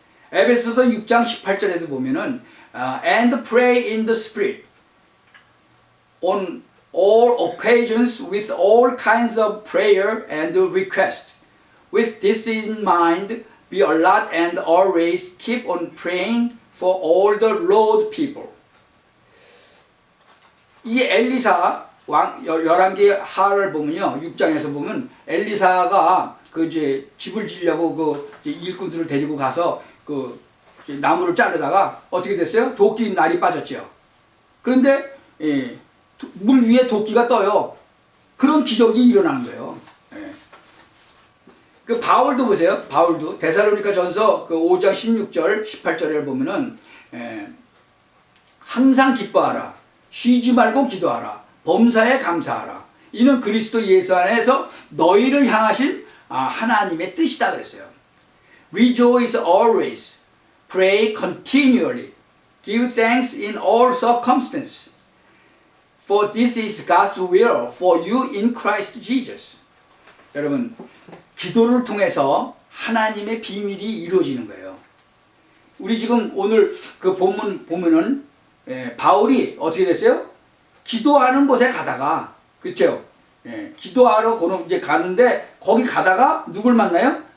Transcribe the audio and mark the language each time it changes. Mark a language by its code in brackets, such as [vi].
[ko] 에베소서 6장 18절에도 보면은 [en] And pray in the Spirit on all occasions with all kinds of prayer and request. With this in mind, be alert and always keep on praying for all the Lord's people. [ko] 이 엘리사 왕 11개 하를 보면요, 6장에서 보면 엘리사가 그 이제 집을 지으려고 그 일꾼들을 데리고 가서 그 나무를 자르다가 어떻게 됐어요? 도끼 날이 빠졌죠. 그런데 물 위에 도끼가 떠요. 그런 기적이 일어나는 거예요. 그 바울도 보세요. 바울도 데살로니가 전서 그 5장 16절 18절에 보면은 항상 기뻐하라, 쉬지 말고 기도하라, 범사에 감사하라. 이는 그리스도 예수 안에서 너희를 향하신 하나님의 뜻이다 그랬어요. [en] Rejoice always, pray continually, give thanks in all circumstances, for this is God's will for you in Christ Jesus. [ko] 여러분, 기도를 통해서 하나님의 비밀이 이루어지는 거예요. 우리 지금 오늘 그 본문 보면은 바울이 어떻게 됐어요? 기도하는 곳에 가다가, 그렇죠? 기도하러 이제 가는데 거기 가다가 누굴 만나요?